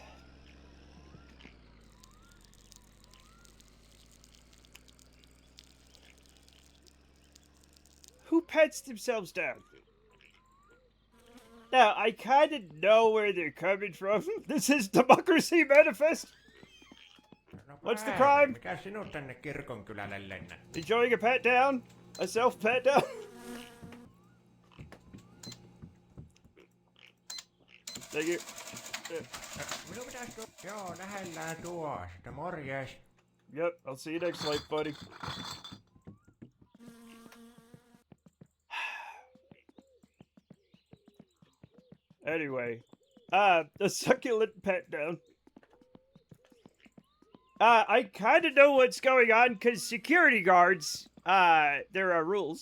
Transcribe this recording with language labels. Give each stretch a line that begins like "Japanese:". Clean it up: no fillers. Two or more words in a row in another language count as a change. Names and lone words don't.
English: Who pets themselves down? Now, I kind of know where they're coming from. This is Democracy Manifest. What's the crime?
Finnish: Mikä sinut tänne kirkonkylälle lennä?
English: Enjoying a pat down? A self pat down? Thank you.
Finnish: Minun pitäis Joo, nähdään tuosta. Morjes.
English: Yep, I'll see you next life, buddy. Anyway, the succulent pet down. I kind of know what's going on because security guards, there are rules.